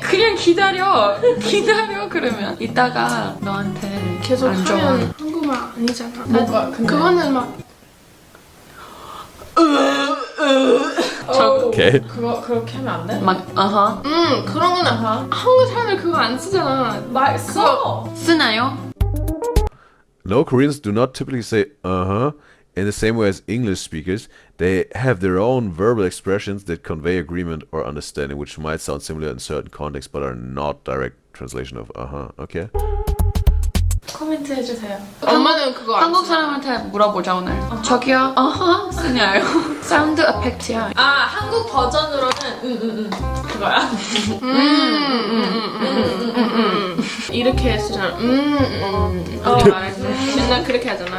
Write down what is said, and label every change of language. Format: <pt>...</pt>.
<ko>그냥 기다려. 기다려 그러면. 이따가 너한테 계속 안 좋아. 하면 한국말 아니잖아. 뭐가 근데? 그거는 막 오케이. 그거 그렇게 하면 안 돼? 막 그런 거는 한국 사람들 그거 안 쓰잖아. 말 써. 쓰나요?</ko> <en>No, Koreans do not typically say uh-huh in the same way as English speakers. They have their own verbal expressions that convey agreement or understanding, which might sound similar in certain contexts, but are not direct translation of uh-huh. Okay.</en> <ko>코멘트 해주세요. 엄마는 그거 안 한국 써. 사람한테 물어보자 오늘. 저기요. 쓰냐요? 사운드 에펙트야. 아, 한국 버전으로는 그거야. 이렇게 쓰잖아. 우리 말할 때 맨날 그렇게 하잖아.</ko>